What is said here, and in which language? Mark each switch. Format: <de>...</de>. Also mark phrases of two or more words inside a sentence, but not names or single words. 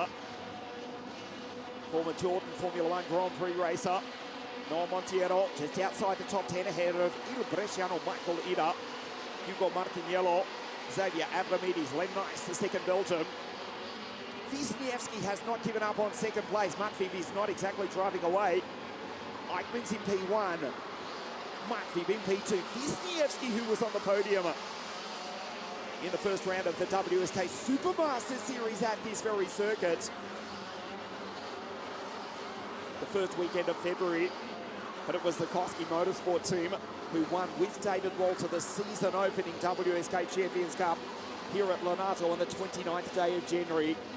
<en>Former Jordan Formula 1 Grand Prix racer. Noel Montiero just outside the top 10 ahead of Il Bresciano Michael Ida. Hugo Martiniello, Xavier Avramidis, Len Nice, the 2nd Belgian. Wisniewski has not given up on 2nd place. Matviv is not exactly driving away. Eichmann's in P1. Matviv in P2. Wisniewski, who was on the podium in the first round of the WSK Supermaster Series at this very circuit. The first weekend of February, but it was the Koski Motorsport team who won with David Walter the season opening WSK Champions Cup here at Lonato on the 29th day of January.</en>